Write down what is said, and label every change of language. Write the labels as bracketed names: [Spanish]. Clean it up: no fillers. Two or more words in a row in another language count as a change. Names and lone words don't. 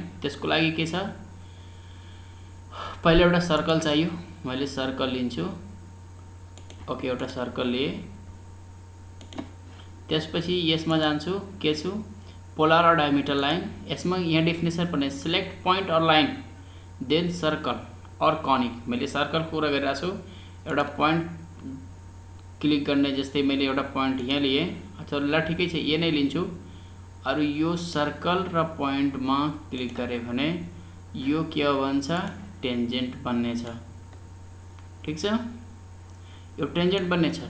[Nepali] त्यसको लागि के छ? पहिले एउटा सर्कल चाहियो। मैले सर्कल लिन्छु। ओके, एउटा सर्कल लिए। त्यसपछि यसमा जान्छु, के छु? [English] polar and diameter line. [Nepali] यसमा यहाँ डेफिनेसन पनि [English] select point and line then circle and conic. [Nepali] मैले सर्कल कुरा गरिरहेको छु। एउटा पोइन्ट क्लिक गर्ने जस्तै मैले एउटा पोइन्ट यहाँ लिए, अथवा ल ठिकै छ यो नै लिन्छु। अरु यो सर्कल र पोइन्टमा क्लिक गरे भने यो के हो भन्छ? टेन्जेन्ट बन्ने छ। ठीक छ, यो टेन्जेन्ट बन्ने छ।